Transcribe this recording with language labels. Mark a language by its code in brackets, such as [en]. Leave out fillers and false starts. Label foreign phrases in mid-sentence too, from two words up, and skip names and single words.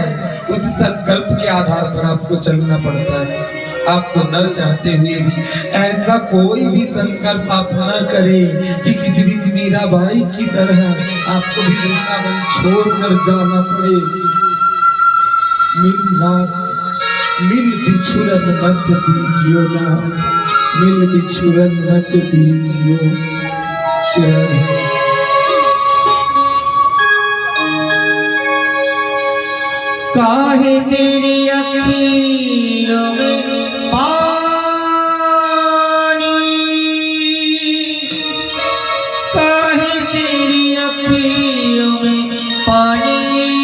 [hi] उस संकल्प के आधार पर आपको चलना पड़ता है। आपको न चाहते हुए भी ऐसा कोई भी संकल्प आप न करें कि किसी दिन मीराबाई की तरह आपको भी वृंदावन छोड़कर जाना पड़े। मिल बिछुड़न मत दीजियो नाथ, मिल बिछुड़न मत दीजियो शरण। काहे तेरी अखियों में पानी, काहे तेरी अखियों में पानी,